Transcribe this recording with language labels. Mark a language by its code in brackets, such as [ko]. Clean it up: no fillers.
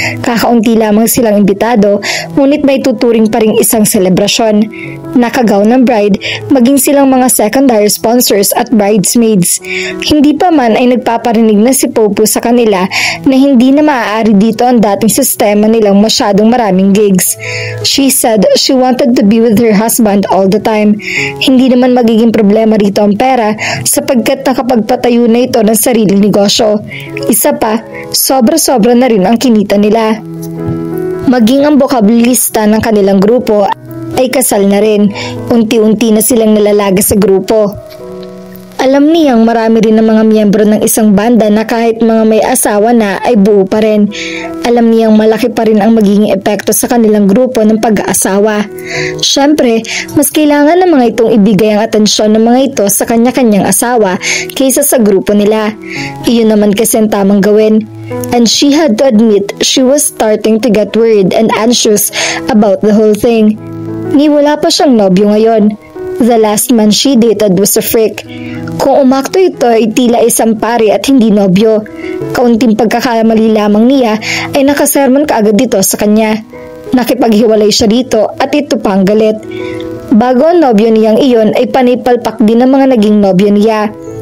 [tl] Kakaunti lamang silang imbitado, ngunit may tuturing pa ring isang selebrasyon. Nakagaw ng bride, maging silang mga secondary sponsors at bridesmaids. Hindi pa man ay nagpaparinig na si Popo sa kanila na hindi na maaari dito ang dating sistema nilang masyadong maraming gigs. [en] She said she wanted to be with her husband all the time. [tl] Hindi naman magiging problema rito ang pera sapagkat nakapagpatayo na ito ng sariling negosyo. Isa pa, sobra-sobra na rin ang kinita nila. Maging ang bokabilista ng kanilang grupo ay kasal na rin. Unti-unti na silang nalalaga sa grupo. Alam niyang marami rin ng mga miyembro ng isang banda na kahit mga may asawa na ay buo pa rin. Alam niyang malaki pa rin ang magiging epekto sa kanilang grupo ng pag-aasawa. Siyempre, mas kailangan ng mga itong ibigay ang atensyon ng mga ito sa kanya-kanyang asawa kaysa sa grupo nila. Iyon naman kasi ang tamang gawin. [en] And she had to admit she was starting to get worried and anxious about the whole thing. [tl] Ni wala pa siyang nobyo ngayon. [en] The last man she dated was a freak. [tl] Kung umakto ito ay tila isang pari at hindi nobyo. Kaunting pagkakamali lamang niya ay nakasermon kaagad dito sa kanya. Nakipaghiwalay siya dito at ito pang galit. Bago ang nobyo niyang iyon ay panipalpak din ng mga naging nobyo niya.